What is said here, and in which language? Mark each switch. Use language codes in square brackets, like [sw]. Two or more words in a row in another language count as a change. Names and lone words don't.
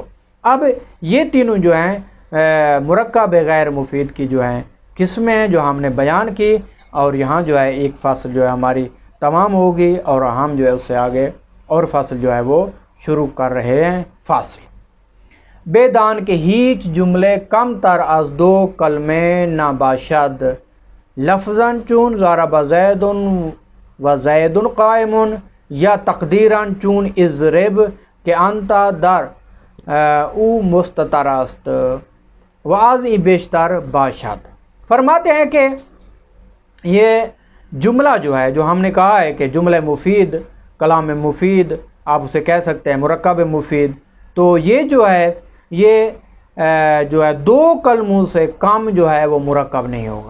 [ur] اب یہ تینوں جو ہیں مرکب غیر مفید کی جو ہیں قسمیں ہیں جو ہم نے بیان کی، اور یہاں جو ہے ایک فصل جو ہے ہماری تمام ہوگی، اور ہم جو ہے اس سے آگے اور فصل جو ہے وہ شروع کر رہے ہیں۔ [fa] فاصل بے دان کے ہیچ جملے کم تر از 2 کلمے نہ باشد، لفظاً چون ضرب زید و زید قائم، یا تقدیراً چون اضرب کہ انت در او مستتر است و از ای بیشتر باشد۔ [ur] فرماتے ہیں کہ یہ جملہ جو ہے، جو ہم نے کہا ہے کہ جملہ مفید، کلام مفید آپ اسے کہہ سکتے ہیں، مرکب مفید، تو یہ جو ہے یہ جو ہے 2 کلموں سے کم جو ہے وہ مرکب نہیں ہوگا۔